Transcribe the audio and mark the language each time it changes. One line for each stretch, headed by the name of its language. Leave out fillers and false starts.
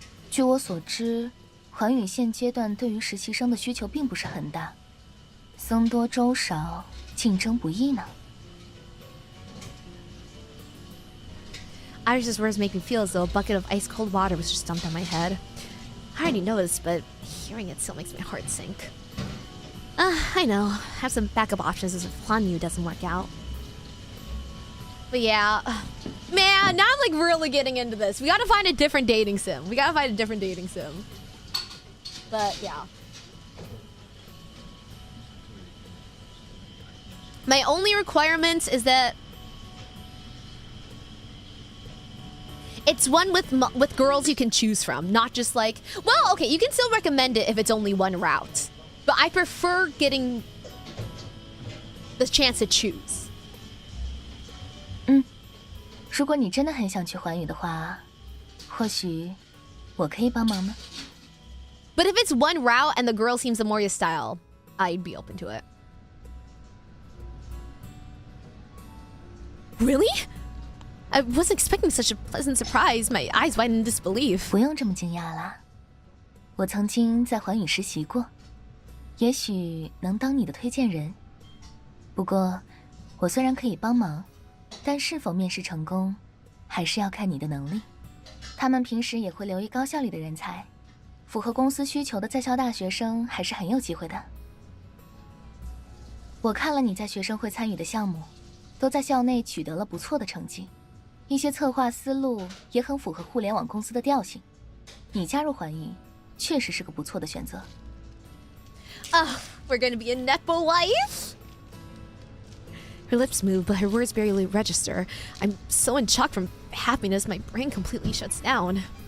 Chinese: 据我所知，环宇现阶段对于实习生的需求并不是很大，僧多粥少，竞争不易呢。
English: Iris's words make me feel as though a bucket of ice-cold water was just dumped on my head. I already know this, but hearing it still makes my heart sink. I know. Have some backup options if Hanyu doesn't work out. But yeah, man, now I'm like really getting into this. We gotta find a different dating sim. We gotta find a different dating sim. But yeah. My only requirement is that it's one with girls you can choose from, not just like, well, okay, you can still recommend it if it's only one route. But I prefer getting the chance to choose.
Chinese: 如果你真的很想去环宇的话，或许我可以帮忙呢。
English: But if it's one route and the girl seems the Moria style, I'd be open to it. Really? I wasn't expecting such a pleasant surprise. My eyes widened in disbelief.
Chinese: 不用这么惊讶啦，我曾经在环宇实习过，也许能当你的推荐人。不过，我虽然可以帮忙，但是否面试成功，还是要看你的能力。他们平时也会留意高校里的人才，符合公司需求的在校大学生还是很有机会的。我看了你在学生会参与的项目，都在校内取得了不错的成绩。一些策划思路也很符合互联网公司的调性，你加入环宇确实是个不错的选择。
English: We're gonna be a netball wife. Her lips move, but her words barely register. I'm so in shock from happiness, my brain completely shuts down.